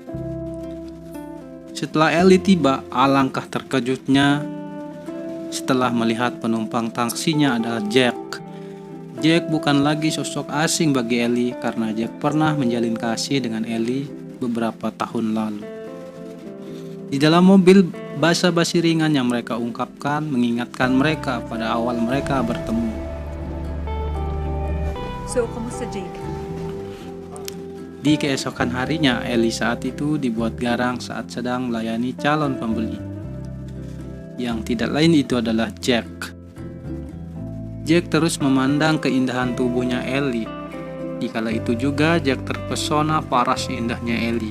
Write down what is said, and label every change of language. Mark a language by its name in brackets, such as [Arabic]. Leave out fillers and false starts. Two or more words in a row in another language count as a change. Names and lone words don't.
[Indonesian] Setelah Ellie tiba, alangkah terkejutnya setelah melihat penumpang taksinya adalah Jack. Jack bukan lagi sosok asing bagi Ellie karena Jack pernah menjalin kasih dengan Ellie beberapa tahun lalu. Di dalam mobil, basa-basi ringan yang mereka ungkapkan mengingatkan mereka pada awal mereka bertemu. [Filipino] So, kamusta Jake? [Indonesian] Di keesokan harinya, Ellie saat itu dibuat garang saat sedang melayani calon pembeli. Yang tidak lain itu adalah Jack. Jack terus memandang keindahan tubuhnya Ellie. Dikala itu juga Jack terpesona paras indahnya Ellie.